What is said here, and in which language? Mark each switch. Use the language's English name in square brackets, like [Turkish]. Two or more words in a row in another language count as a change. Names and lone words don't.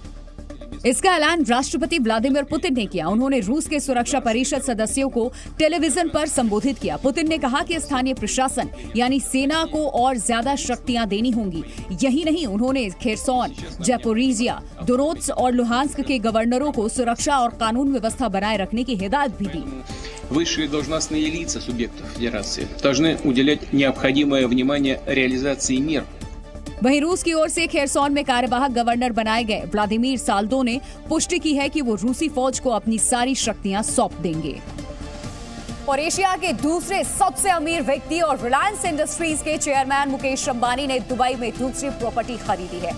[Hindi] इसका ऐलान राष्ट्रपति व्लादिमीर पुतिन ने किया। उन्होंने रूस के सुरक्षा परिषद सदस्यों को टेलीविजन पर संबोधित किया। पुतिन ने कहा कि स्थानीय प्रशासन यानी सेना को और ज्यादा शक्तियां देनी होंगी। यही नहीं, उन्होंने खेरसोन, ज़ैपोरिज़िया, दोनेत्स्क और लुहांस्क के गवर्नरों को सुरक्षा और कानून व्यवस्था बनाए रखने की हिदायत भी दी। [Russian] Высшие должностные лица субъектов Федерации должны уделять необходимое внимание реализации мер. [Hindi] वहीं रूस की ओर से खेरसोन में कार्यवाहक गवर्नर बनाए गए व्लादिमीर साल्दो ने पुष्टि की है कि वो रूसी फौज को अपनी सारी शक्तियां सौंप देंगे। और एशिया के दूसरे सबसे अमीर व्यक्ति और रिलायंस इंडस्ट्रीज के चेयरमैन मुकेश अंबानी ने दुबई में दूसरी प्रॉपर्टी खरीदी है।